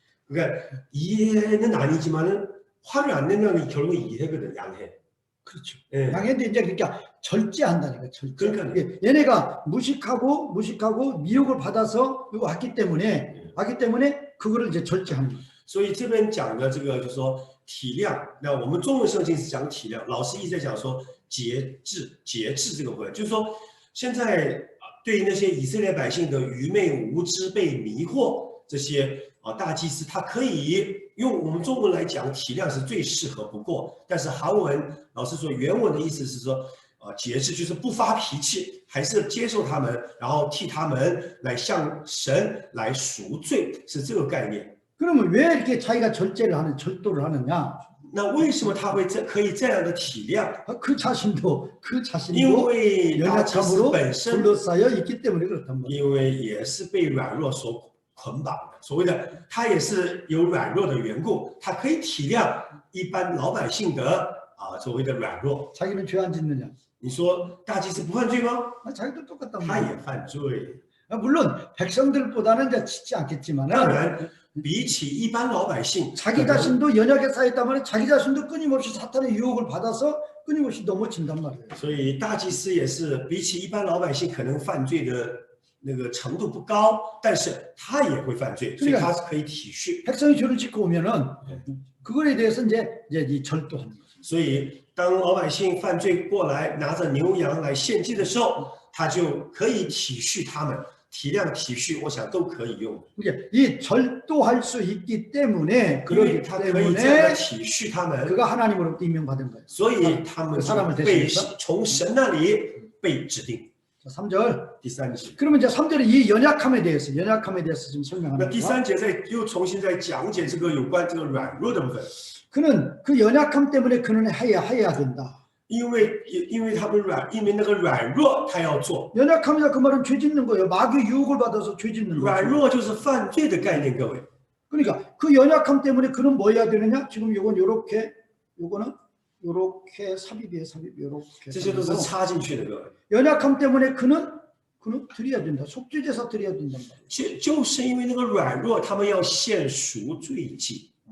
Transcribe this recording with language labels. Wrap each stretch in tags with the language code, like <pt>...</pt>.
<ko>그러니까 이해는 아니지만은 화를 안 낸다는 게 결국 이해거든. 양해. 그렇죠. 예. 양해인데 이제 그러니까 절제한다니까. 절제. 그러니까요. 얘네가 무식하고 미혹을 받아서 이거 왔기 때문에 그거를 이제 절제하는 거예요.</ko> <zh>所以这边讲的这个就是说体谅，那我们中文圣经是讲体谅，老师一直在讲说节制这个部分，就是说现在对于那些以色列百姓的愚昧无知被迷惑，这些大祭司他可以用我们中文来讲体谅是最适合不过，但是韩文老师说原文的意思是说节制就是不发脾气，还是接受他们，然后替他们来向神来赎罪，是这个概念。</zh> <ko>그러면 왜 이렇게 자기가 절도를 하느냐?</ko> <zh>那为什么他会可以这样的体谅？</zh> <ko>그 자신도</ko> <zh>因为大祭司</zh> <ko>연약함으로</ko> <zh>本身，</zh> <ko>둘러싸여 있기 때문에 그렇단 말이에요.</ko> <zh>因为也是被软弱所捆绑的。所谓的他也是有软弱的缘故，他可以体谅一般老百姓的所谓的软弱。</zh> <ko>자기는 죄 안 짓느냐?</ko> <zh>你说大祭司不犯罪吗？</zh> <ko>자기도 똑같단</ko> <zh>他</zh> <ko>말이에요.</ko> <zh>也犯罪。</zh> <ko>물론 백성들보다는 이제 짓지 않겠지만은</ko> <zh>当然，比起一般老百姓，</zh> <ko>자기 자신도 연약에 쌓였다면 자기 자신도 끊임없이 사탄의 유혹을 받아서 끊임없이 넘어진단 말이에요.</ko> <zh>所以大祭司也是比起一般老百姓可能犯罪的那个程度不高，但是他也会犯罪，所以他是可以体恤。</zh> <ko>백성이 죄를 짓고 오면은 그거에 대해서 이제 이 절도하는 거죠.</ko> <zh>所以当老百姓犯罪过来，拿着牛羊来献祭的时候，他就可以体恤他们，体谅体恤，我想都可以用。</zh> <ko>이게 이 절도할 수 있기 때문에</ko> <zh>因为他可以这样的</zh> <ko>때문에</ko> <zh>体恤他们，</zh> <ko>그가 하나님으로부터 임명받은 거예요.</ko> <zh>所以他们就被从神那里被指定。</zh> <ko>자, 3절.</ko> <zh>第三节，</zh> <ko>그러면 이제 3절에 이 연약함에 대해서 좀</ko> <zh>那</zh> <ko>설명합니다.</ko> <zh>第三节又重新在讲解这个有关这个软弱的部分。</zh> <ko>그는 그 연약함 때문에 그는 해야 된다.</ko> <zh>因为他们因为那个软弱，他要做。</zh> <ko>연약함이다 그 말은 죄 짓는 거예요. 마귀의 유혹을 받아서 죄 짓는</ko> <zh>软</zh> <ko>거예요.</ko> <zh>弱就是犯罪的概念，各位。</zh> <ko>그러니까 그 연약함 때문에 그는 뭐 해야 되느냐? 지금 요건 요거는 요렇게 삽입이에요. 요렇게.</ko> <zh>这些都是插进去的，各位。</zh> <ko>연약함 때문에 그는 드려야 된다. 속죄제사 드려야 된단 말이에요.</ko> <zh>就是因为那个软弱，他们要献赎罪祭。</zh>